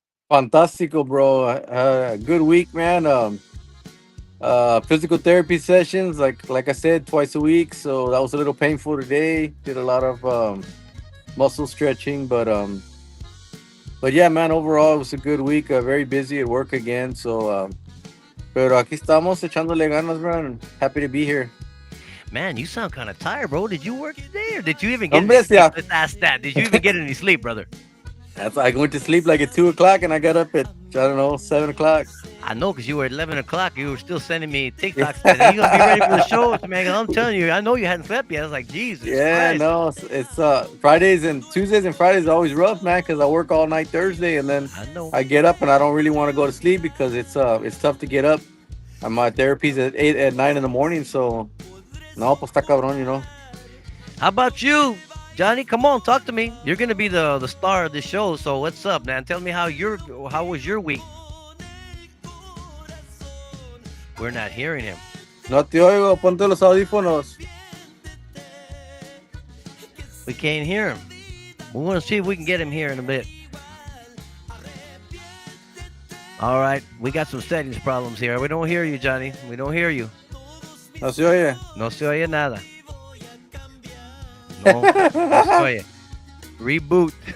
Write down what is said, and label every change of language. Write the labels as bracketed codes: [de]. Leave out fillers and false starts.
[en] Fantastico, bro. Good week, man. Physical therapy sessions, like I said, twice a week. So that was a little painful today. Did a lot of muscle stretching, but yeah, man. Overall, it was a good week. Very busy at work again. [es] Pero aquí estamos echándole ganas, man. [en] Happy to be here. Man, you sound kind of tired, bro. Did you work today or did you even get any [es] Hombre, [en] sleep? yeah. Let's ask that. Did you even get any sleep, brother? I went to sleep like at 2 o'clock, and I got up at I don't know 7 o'clock. I know because you were at 11 o'clock. You were still sending me TikToks. Are you going to be ready for the show, man? 'Cause I'm telling you, I know you hadn't slept yet. I was like, Jesus Yeah, Christ. no, it's Fridays and Tuesdays and Fridays are always rough, man, because I work all night Thursday, and then I know. I get up and I don't really want to go to sleep because it's tough to get up. And my therapy's at 8 at 9 in the morning, so no, [es] pues está cabrón. [en] How about you, Johnny? Come on, talk to me. You're going to be the star of the show. So what's up, man? Tell me how was your week? We're not hearing him. [es] No te oigo, ponte los audífonos. [en] We can't hear him. We want to see if we can get him here in a bit. All right, we got some settings problems here. We don't hear you, Johnny. We don't hear you. [es] No se oye. No se oye nada. No se oye. Reboot.